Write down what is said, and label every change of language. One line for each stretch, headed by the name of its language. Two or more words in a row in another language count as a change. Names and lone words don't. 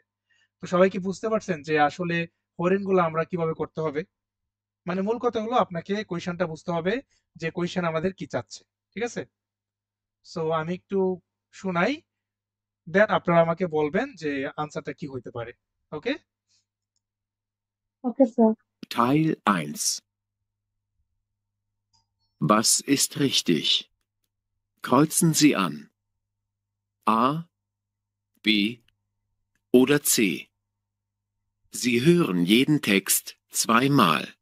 Bangla: তো সবাই কি বুঝতে পারছেন যে আসলে হরিণ গুলো আমরা কিভাবে করতে হবে? মানে মূল কথা হলো আপনাকে কোয়েশ্চেনটা বুঝতে হবে যে কোয়েশ্চেন আমাদের কি চাচ্ছে, ঠিক আছে? সো আমি একটু শুনাই, দেন আপনারা আমাকে বলবেন যে আনসারটা কি হইতে পারে। ওকে, ওকে স্যার।
German: Teil 1. Was ist richtig? Kreuzen Sie an. A, B oder C. Sie hören jeden Text zweimal.